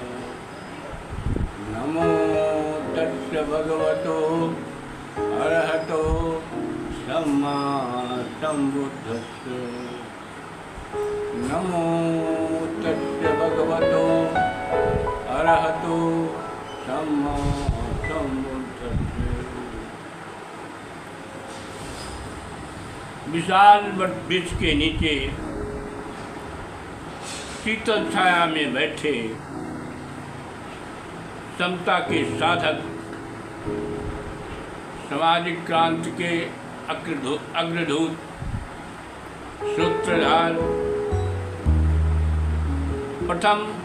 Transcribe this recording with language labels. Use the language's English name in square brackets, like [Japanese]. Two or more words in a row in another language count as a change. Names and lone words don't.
[Pali] नमो तस्य भगवतो अरहतो सम्मा सम्बुद्धस्य। नमो तस्य भगवतो अरहतो सम्मा सम्बुद्धस्य। [Hindi] विशाल वृक्ष के नीचे शीतल छाया में बैठे समता के साधक, सामाजिक क्रांति के अग्रदूत, सूत्रधार, प्रथम